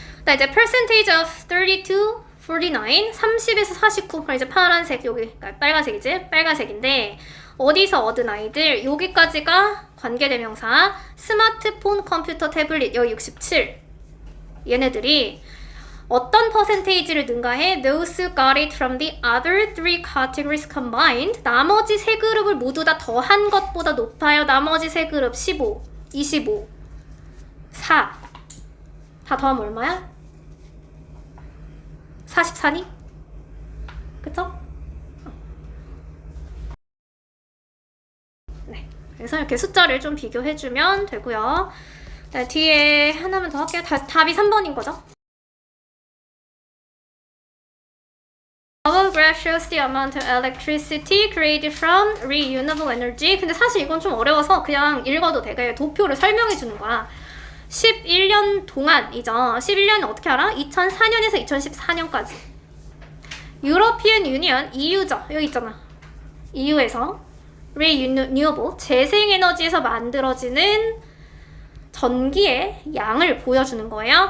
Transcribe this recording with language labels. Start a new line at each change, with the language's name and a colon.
Korean: 자, 이제
English: percentage of
Korean: 32, 49, 30에서 49. 그럼 이제 파란색, 여기 빨간색이지? 빨간색인데 어디서 얻은 아이들? 여기까지가 관계대명사. 스마트폰, 컴퓨터, 태블릿 여기 67. 얘네들이 어떤 퍼센테이지를 능가해?
English: Those who got it from the other three categories combined.
Korean: 나머지 세 그룹을 모두 다 더한 것보다 높아요. 나머지 세 그룹 15, 25, 4. 다 더하면 얼마야? 44니? 그쵸? 네. 그래서 이렇게 숫자를 좀 비교해주면 되고요. 네, 뒤에 하나만 더 할게요. 답이 3번인 거죠?
English: Our graph shows the amount of electricity created from renewable energy.
Korean: 근데 사실 이건 좀 어려워서 그냥 읽어도 돼. 그냥 도표를 설명해 주는 거야. 11년 동안이죠. 11년은 어떻게 알아? 2004년에서 2014년까지. 유러피언 유니언, EU죠. 여기 있잖아. EU에서 renewable, 재생에너지에서 만들어지는 전기의 양을 보여주는 거예요.